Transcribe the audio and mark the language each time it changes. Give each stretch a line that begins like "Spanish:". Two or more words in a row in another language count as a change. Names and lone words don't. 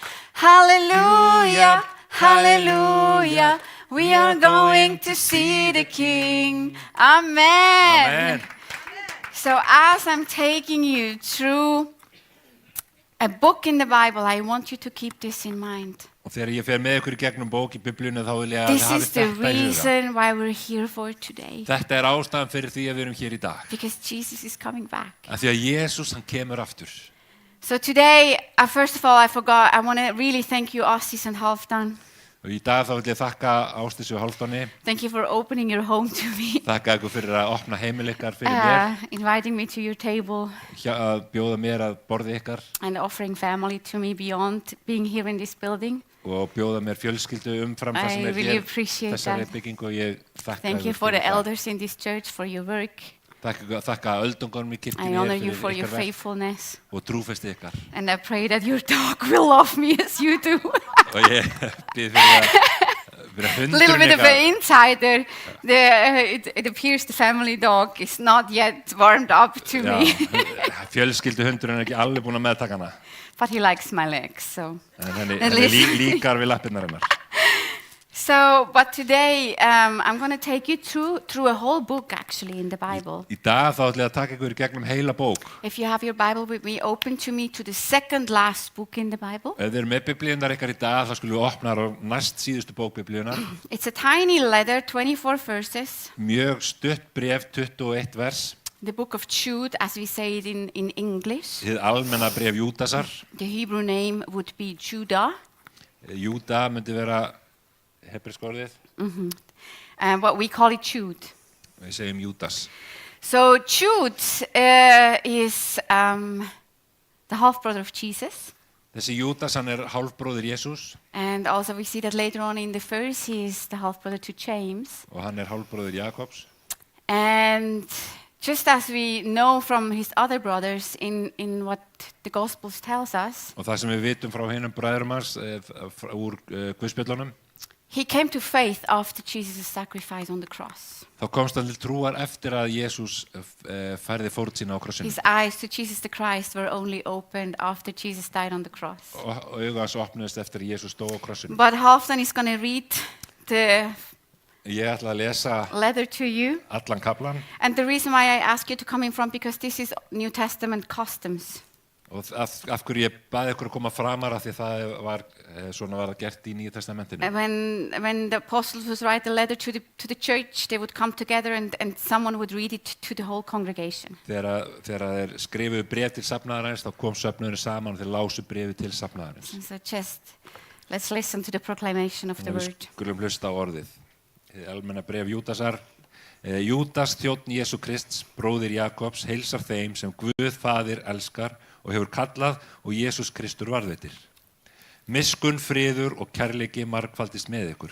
English: Hallelujah, hallelujah, we are going to see the King. Amen. Amen. So as I'm taking you through a book in the Bible, I want you to keep this in mind.
Icelandic: Og þegar ég fer með ykkur í gegnum bók í Biblíunni, þá vil ég að
English: This
Icelandic: þið
English: is
Icelandic: hafið
English: the
Icelandic: þetta í huga.
English: reason why we're here for today.
Icelandic: Þetta ástæðan fyrir því að við erum hér í dag.
English: Because Jesus is coming back.
Icelandic: Af því að Jesús, hann kemur aftur.
English: So today, first of all, I want to really thank you, Assis and Halfdan.
Icelandic: Og í dag þá vil ég þakka Ásdísi og Hálfdáni.
English: Thank you for opening your home to me.
Icelandic: Þakka ykkur fyrir að opna heimil ykkar fyrir mér.
English: Inviting me to your table
Icelandic: Að bjóða mér að borði ykkar.
English: and offering family to me beyond being here in this building.
Icelandic: Og bjóða mér fjölskyldu umfram það sem
English: I really
Icelandic: hér,
English: appreciate
Icelandic: þessari
English: that.
Icelandic: byggingu og ég þakka
English: Thank you
Icelandic: ykkur
English: for the
Icelandic: fyrir það.
English: elders in this church for your work.
Icelandic: Þakka öldungunum í
English: I
Icelandic: kirkjunni
English: honor you for
Icelandic: fyrir
English: your
Icelandic: ykkar verk
English: faithfulness.
Icelandic: og trúfesti ykkar.
English: And I pray that your dog will love me as you do.
Icelandic: Og ég bið fyrir
English: A little
Icelandic: hundurinn
English: bit of an
Icelandic: ykkar.
English: insider. It appears the family dog is not yet warmed up to me,
Icelandic: Fjölskyldu hundurinn er ekki alveg búin að meðtaka hana.
English: but he likes my legs. So,
Icelandic: En henni
English: At
Icelandic: henni
English: least-
Icelandic: líkar við lappirnar hennar.
English: but today I'm going to take you through a whole book actually in the Bible.
Icelandic: Í dag þá ætla ég að taka ykkur í gegnum heila bók.
English: If you have your Bible with me, open to me to the second last book in the Bible.
Icelandic: Ef þið eru með biblíunar ykkar í dag, þá skulum við opna á næst síðustu bók biblíunar.
English: It's a tiny letter, 24 verses.
Icelandic: Mjög stutt bref, 21 vers.
English: The book of Jude, as we say it in English.
Icelandic: Hið almenna bref Júdasar.
English: The Hebrew name would be Judah.
Icelandic: Júda myndi vera hebreska orðið.
English: But we call it Jude.
Icelandic: Við segjum Júdas.
English: So Jude is the half-brother of Jesus.
Icelandic: Þessi Júdas, hann er hálfbróðir Jesús
English: And also we see that later on in the verse, he is the half-brother to James.
Icelandic: og hann er hálfbróðir Jakobs.
English: And just as we know from his other brothers in what the Gospels tells us,
Icelandic: Og það sem við vitum frá hinum bræðurum hans úr Guðspjöllunum,
English: he came to faith after Jesus' sacrifice on the cross.
Icelandic: þá komst hann til trúar eftir að Jesús færði fórn sína á krossinu.
English: His eyes to Jesus the Christ were only opened after Jesus died on the cross.
Icelandic: Og auga hans opnuðist eftir að Jesús dó á krossinu.
English: But Halfdan is going to read the
Icelandic: Ég ætla að lesa
English: letter to you.
Icelandic: allan kaflan
English: And the reason why I ask you to come in front, because this is New Testament customs.
Icelandic: og af hverju ég baði ykkur að koma framar af því það var, svona var það gert í Nýja testamentinu.
English: When the apostles would write a letter to the church, they would come together and someone would read it to the whole congregation.
Icelandic: Þegar þeir skrifuðu bréf til safnaðarins, þá kom söfnuðurinn saman og þeir lásu bréfi til safnaðarins.
English: And so let's listen to the proclamation of the
Icelandic: Og við
English: word.
Icelandic: skulum hlusta á orðið. Hið almenna bref Júdasar. Júdas, þjónn Jesú Krists, bróðir Jakobs, heilsar þeim sem Guð faðir elskar og hefur kallað og Jesús Kristur varðveitir. Miskunn, friður og kærleiki margfaldist með ykkur.